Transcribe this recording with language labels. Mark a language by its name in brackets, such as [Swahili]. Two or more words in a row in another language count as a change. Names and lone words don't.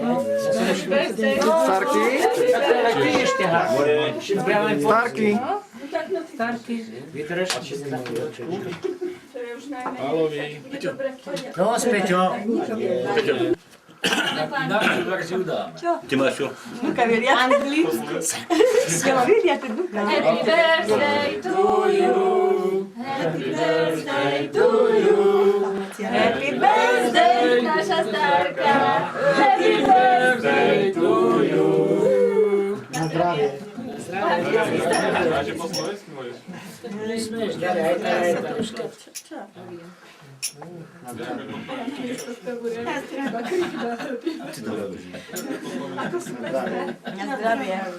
[Slovak] Starky? Tak ty ešte hák. Starky? Vydrž, na chvíľočku. Pálovi. No, Peťo. Našu verziu dám. Ty máš čo? [English] Happy birthday to you. Happy birthday to you. Happy birthday, [Slovak] naša starka. [English] Happy birthday to you. [Slovak] Na zdravie. Smeješ, ďalej, aj troška. Na zdravie.